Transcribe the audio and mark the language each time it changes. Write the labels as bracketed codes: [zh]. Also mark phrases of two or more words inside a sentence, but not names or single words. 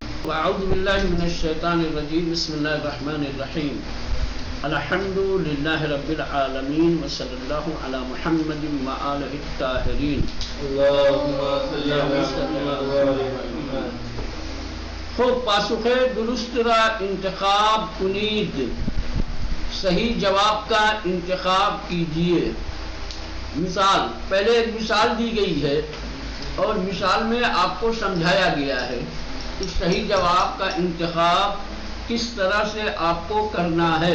[ar] اعوذ باللہ من الشیطان الرجیم بسم اللہ الرحمن الرحیم الحمد للہ رب العالمین وصلی اللہ علی محمد وآلہ الطاہرین [fa] خوب پاسخ درست را انتخاب کنید، [ur] صحیح جواب کا انتخاب کیجیے۔ مثال، پہلے ایک مثال دی گئی ہے اور مثال میں آپ کو سمجھایا گیا ہے کہ صحیح جواب کا انتخاب کس طرح سے آپ کو کرنا ہے۔